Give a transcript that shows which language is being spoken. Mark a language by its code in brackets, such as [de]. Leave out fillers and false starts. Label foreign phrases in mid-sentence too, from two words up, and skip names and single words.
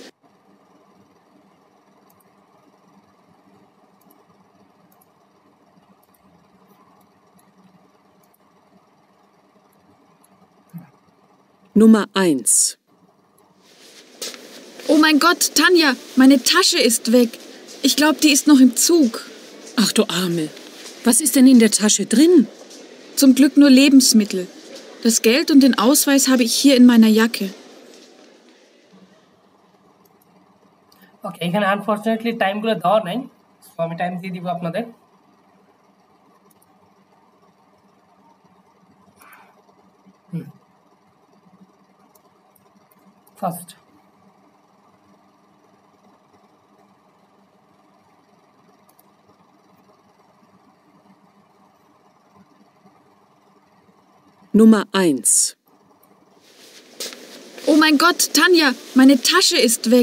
[de] Nummer 1. Oh mein Gott, Tanja, meine Tasche ist weg. Ich glaube, die ist noch im Zug. Ach du Arme. Was ist denn in der Tasche drin? Zum Glück nur Lebensmittel. Das Geld und den Ausweis habe ich hier in meiner Jacke. [bn] ওকে, এখানে আনফরচুনেটলি টাইমগুলো দেওয়া নাই, সো আমি টাইম দিয়ে দিব আপনাদের। ফার্স্ট [de] Nummer 1. Oh mein Gott, Tanja, meine Tasche ist weg.